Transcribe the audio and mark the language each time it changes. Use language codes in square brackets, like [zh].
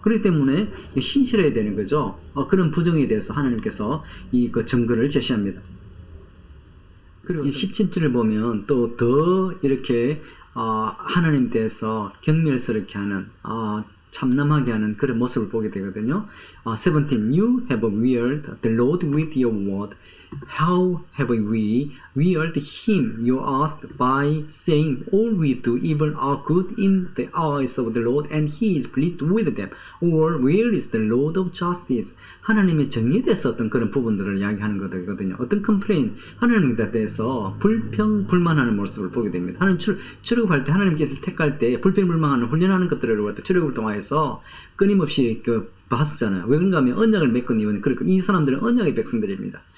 [ko] 그렇기 때문에 신실해야 되는 거죠. 그런 부정에 대해서 하나님께서 그 증거를 제시합니다. 그리고 이 17절을 보면 또 더 이렇게 하나님 대해서 경멸스럽게 하는 참남하게 하는 그런 모습을 보게 되거든요. 17. [en] You have wearied the Lord with your word. How have we wearied him, you asked, by saying, all we do evil are good in the eyes of the Lord, and he is pleased with them. Or where is the Lord of justice? [ko] 하나님의 정의에 대해서 어떤 그런 부분들을 이야기하는 거거든요. 어떤 컴플레인, 하나님에 대해서 불평불만하는 모습을 보게 됩니다. 하나님 출애굽할 때 하나님께서 택할 때 불평불만하는 훈련하는 것들을 출애굽을 통해서 끊임없이 봤었잖아요. 왜 그런가 하면 언약을 맺은 이유는 그러니까 이 사람들은 언약의 백성들입니다.